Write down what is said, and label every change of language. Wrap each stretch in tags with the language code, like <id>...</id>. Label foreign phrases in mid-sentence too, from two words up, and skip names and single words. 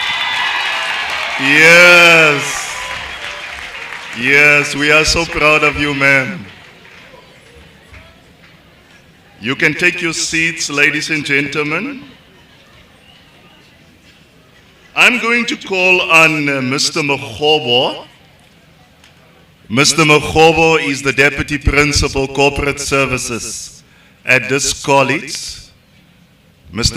<en>Yes. Yes, we are so proud of you, ma'am. You can take your seats, ladies and gentlemen. I'm going to call on Mr. Motheo. Mr. Motheo is the Deputy Principal Corporate Services at this college. Mr.</en>